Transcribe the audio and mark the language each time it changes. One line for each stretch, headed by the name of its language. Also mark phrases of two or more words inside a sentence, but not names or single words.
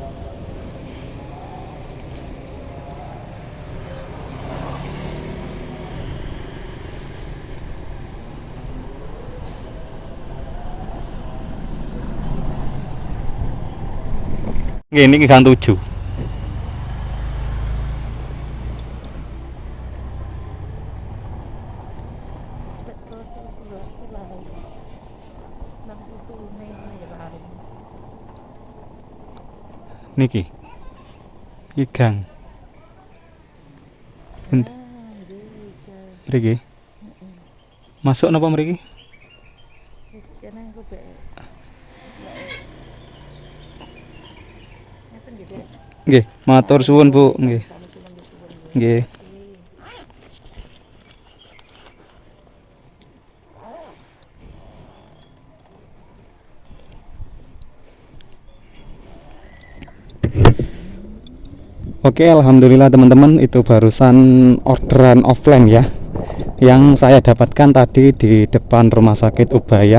Indonesian: Ini gang 7.
Javanese: Niki ikan mriki masuk napa mriki? Nggih, matur suwun Bu. Nggih. Nggih.
Indonesian: Oke, alhamdulillah teman-teman, itu barusan orderan offline ya yang saya dapatkan tadi di depan Rumah Sakit Ubaya.